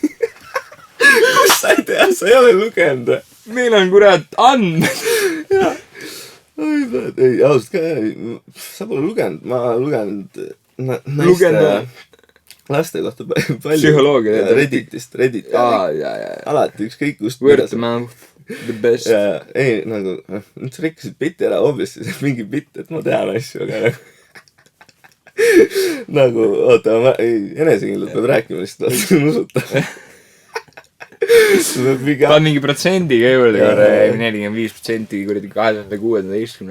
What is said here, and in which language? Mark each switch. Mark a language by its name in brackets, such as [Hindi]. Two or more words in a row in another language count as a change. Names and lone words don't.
[Estonian] Kus sa ei tea? Sa ei ole lugenud. Meil on kurat andmed. Ei, ausalt ka, sa pole lugenud. Ma lugenud naiste laste kohta palju. Psühholoogia. Redditist. Alati ükskõik kust. [English] Word of mouth. The best. [Estonian] Ja, ei, nagu, sa rikkusid bitti ära, obviously, see on mingi bitt, et ma tean asju, aga nagu, oota, enesekindlalt peab rääkima lihtsalt, vaata, see on usutav. Paad mingi protsendiga juurde, 45% kuradi 2016.